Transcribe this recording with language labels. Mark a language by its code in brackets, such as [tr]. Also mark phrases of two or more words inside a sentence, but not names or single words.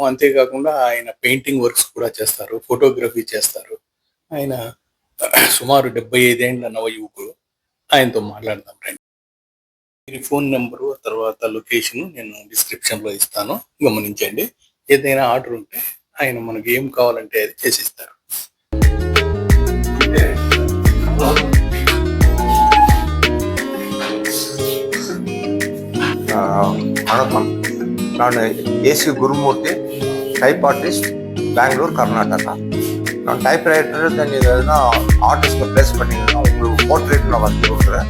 [te] అంతేకాకుండా ఆయన [en] painting works [te] కూడా చేస్తారు, ఫోటోగ్రఫీ చేస్తారు. ఆయన సుమారు 75 ఏండ్ల నవ యువకుడు. ఆయనతో మాట్లాడదాం రండి. మీ [en] phone number [te] తర్వాత లొకేషన్ నేను డిస్క్రిప్షన్ లో ఇస్తాను, గమనించండి. ఏదైనా ఆర్డర్ ఉంటే ఆయన మనకి ఏం కావాలంటే అది చేసిస్తారు. [ta] வணக்கம். நான் ஏசி குருமூர்த்தி, [en] type artist, [ta] பெங்களூர், கர்நாடகா. நான் [en] type writer [ta] எதுனா ஆர்டிஸ்ட்டை ப்ளேஸ் பண்ணிங்கன்னா உங்களுக்கு போர்ட்ரேட் நான் வந்து கொடுக்குறேன்.